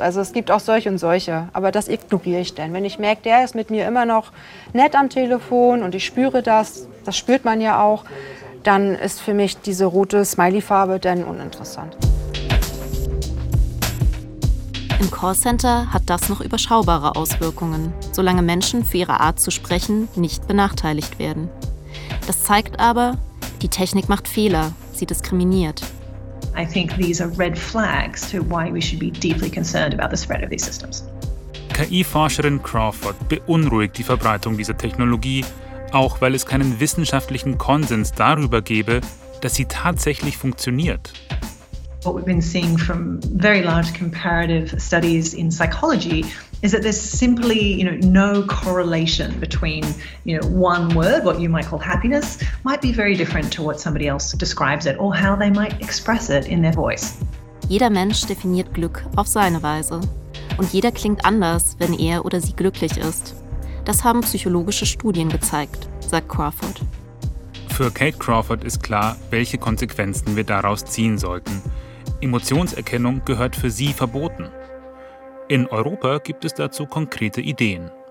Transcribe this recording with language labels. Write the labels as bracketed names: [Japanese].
[German] Also es gibt auch solche und solche, aber das ignoriere ich dann. Wenn ich merke, der ist mit mir immer noch nett am Telefon und ich spüre das, das spürt man ja auch, dann ist für mich diese rote Smiley-Farbe dann uninteressant. Im Callcenter hat das noch überschaubare Auswirkungen, solange Menschen für ihre Art zu sprechen nicht benachteiligt werden. Das zeigt aber, die Technik macht Fehler, sie diskriminiert. [English] I think these are red flags to why we should be deeply concerned about the spread of these systems. [German] KI-Forscherin Crawford beunruhigt die Verbreitung dieser Technologie, auch weil es keinen wissenschaftlichen Konsens darüber gäbe, dass sie tatsächlich funktioniert. [English] What we've been seeing from very large comparative studies in psychology is that there's simply, you know, no correlation between, you know, one word, what you might call happiness, might be very different to what somebody else describes it or how they might express it in their voice. [German] Jeder Mensch definiert Glück auf seine Weise. Und jeder klingt anders, wenn er oder sie glücklich ist. Das haben psychologische Studien gezeigt, sagt Crawford. Für Kate Crawford ist klar, welche Konsequenzen wir daraus ziehen sollten. Emotionserkennung gehört für sie verboten. In Europa gibt es dazu konkrete Ideen.